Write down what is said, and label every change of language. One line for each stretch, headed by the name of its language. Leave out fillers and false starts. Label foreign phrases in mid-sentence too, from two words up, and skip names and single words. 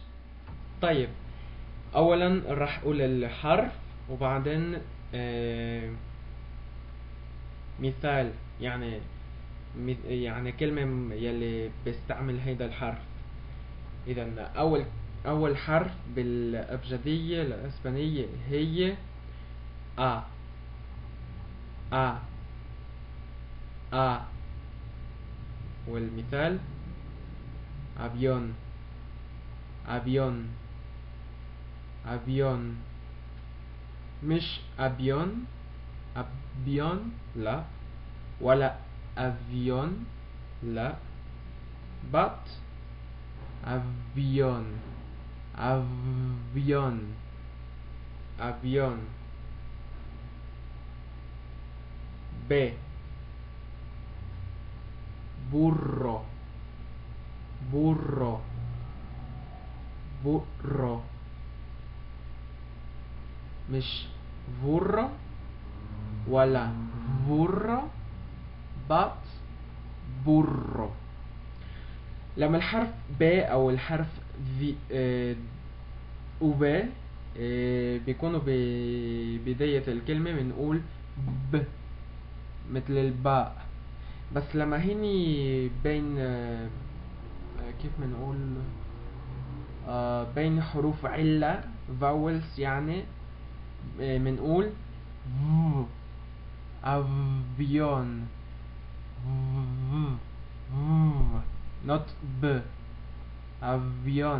Arabic: طيب، أولا راح أقول الحرف، وبعدين مثال، يعني كلمة يلي بيستعمل هيدا الحرف. إذا أول حرف بالأبجدية الإسبانية هي A.
Spanish: A. A.
Arabic: والمثال avión.
Spanish: avión. avión.
Arabic: مش avión. avión لا، ولا avión لا،
English: but avión.
Spanish: avión. avión. B. burro. burro.
Arabic: burro. مش burro ولا burro but burro. لما الحرف ب او الحرف في وب بيكونوا ببداية الكلمة بنقول ب مثل الباء. بس لما هني بين كيف بنقول بين حروف علة vowels يعني بنقول avion not ب avion.